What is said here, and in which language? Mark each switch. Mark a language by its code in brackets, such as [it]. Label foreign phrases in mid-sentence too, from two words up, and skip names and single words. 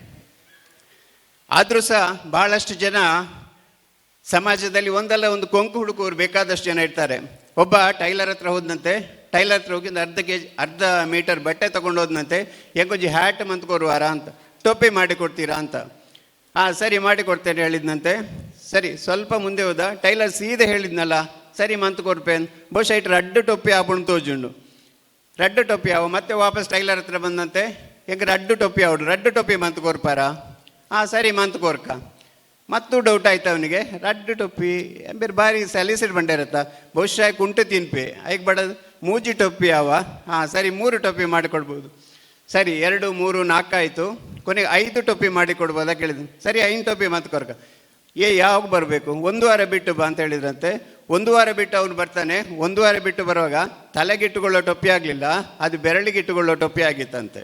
[kn] ಆದರೂ ಸಹ ಬಹಳಷ್ಟು ಜನ ಸಮಾಜದಲ್ಲಿ ಒಂದಲ್ಲ ಒಂದು ಕೊಂಕು ಹುಡುಕುವರು ಬೇಕಾದಷ್ಟು ಜನ ಇರ್ತಾರೆ. ಒಬ್ಬ ಟೈಲರ್ ಹತ್ರ ಹೋದಂತೆ, ಟೈಲರ್ ಹತ್ರ ಹೋಗಿ ಅರ್ಧ ಮೀಟರ್ ಬಟ್ಟೆ ತೊಗೊಂಡು ಹೋದಂತೆ, [tcy] ಹೆಂಗೊಂಜಿ ಹ್ಯಾಟ್ ಮಂತ್ಕೋರುವಾರ [kn] ಅಂತ, ಟೊಪ್ಪಿ ಮಾಡಿಕೊಡ್ತೀರಾ ಅಂತ. ಸರಿ ಮಾಡಿಕೊಡ್ತೇನೆ ಹೇಳಿದ್ನಂತೆ. ಸರಿ ಸ್ವಲ್ಪ ಮುಂದೆ ಹೋದ, ಟೈಲರ್ ಸೀದೆ ಹೇಳಿದ್ನಲ್ಲ, [tcy] ಸರಿ ಮಂತ್ಕೊರ್ಪೇನ್ ಬಹುಶಃ ಇಟ್ಟು ರಡ್ಡು ಟೊಪ್ಪಿ ಆಪುಣ್ ತೋಜುಂಡು. ರಡ್ಡು ಟೊಪ್ಪಿ ಆವ [kn] ಮತ್ತೆ ವಾಪಸ್ ಟೈಲರ್ ಹತ್ರ ಬಂದಂತೆ, [tcy] ಹೆಂಗೆ ರಡ್ಡು ಟೊಪ್ಪಿ ಆವಡು, ರಡ್ಡು ಟೊಪ್ಪಿ ಮಂತ್ಕೊರ್ಪಾರ. ಸರಿ ಮಂತ್ಕೋರ್ಕ. [kn] ಮತ್ತೂ ಡೌಟ್ ಆಯ್ತು ಅವನಿಗೆ, [tcy] ರಡ್ಡು ಟೊಪ್ಪಿ ಬೇರೆ ಬಾರಿ ಸಲೀಸಿಡ್ ಬಂಡಿರತ್ತ, ಬಹುಶಃ ಕುಂಟು ತಿನ್ಪಿ ಐಕ್ ಬಡದು ಮೂಜಿ ಟೊಪ್ಪಿ ಅವ. [kn] ಸರಿ 3 ಟೊಪ್ಪಿ ಮಾಡಿಕೊಡ್ಬೋದು. ಸರಿ 2, 3, 4 ಆಯಿತು. ಕೊನೆಗೆ 5 ಟೊಪ್ಪಿ ಮಾಡಿಕೊಡ್ಬೋದಾ ಕೇಳಿದ್ರು. ಸರಿ [tcy] 5 ಟೊಪ್ಪಿ ಮಂತ್ಕೊರ್ಕ. [kn] ಯಾವಾಗ ಬರಬೇಕು, 1 ವಾರ ಬಿಟ್ಟು ಬಾ ಅಂತ ಹೇಳಿದ್ರಂತೆ. 1 ವಾರ ಬಿಟ್ಟು ಅವನು ಬರ್ತಾನೆ. 1 ವಾರ ಬಿಟ್ಟು ಬರುವಾಗ ತಲೆಗಿಟ್ಟುಕೊಳ್ಳೋ ಟೊಪ್ಪಿ ಆಗಲಿಲ್ಲ, ಅದು ಬೆರಳಿಗಿಟ್ಟುಕೊಳ್ಳೋ ಟೊಪ್ಪಿ ಆಗಿತ್ತಂತೆ.